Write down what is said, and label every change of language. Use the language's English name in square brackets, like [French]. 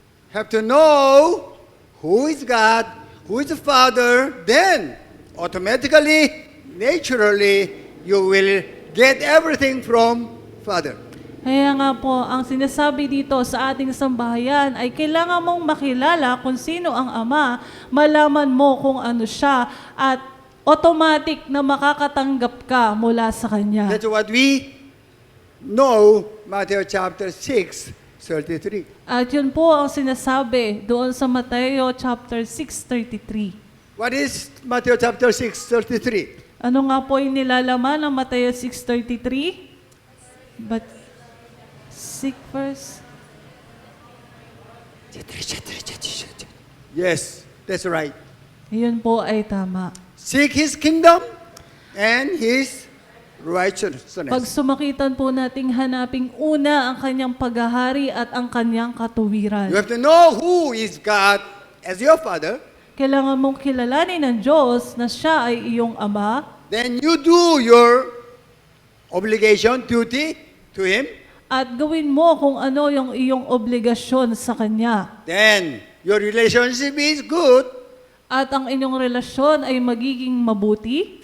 [English] Have to know who is God, who is the Father, then automatically, naturally, you will get everything from Father. [Filipino] Kaya nga po, ang sinasabi dito sa ating sambahayan ay kailangan mong makilala kung sino ang Ama, malaman mo kung ano siya, at automatic na makakatanggap ka mula sa Kanya. [English] That's what we know, Matthew chapter 6, 33. [Filipino] At yun po ang sinasabi doon sa Mateo chapter 6:33. [English] What is Matthew chapter 6, 33? [Filipino] Ano nga po yung nilalaman ng Mateo 6:33? [English] But seek first. Yes, that's right. [Filipino] Yun po ay tama. [English] Seek His kingdom and His righteousness. [Filipino] Pag sumakitan po nating hanaping una ang kanyang paghahari at ang kanyang katuwiran. [English] You have to know who is God as your Father. [Filipino] Kailangan mong kilalanin ng Diyos na siya ay iyong Ama. [English] Then you do your obligation, duty to Him. [Filipino] At gawin mo kung ano yung iyong obligasyon sa Kanya. [English] Then your relationship is good. [Filipino] At ang inyong relasyon ay magiging mabuti.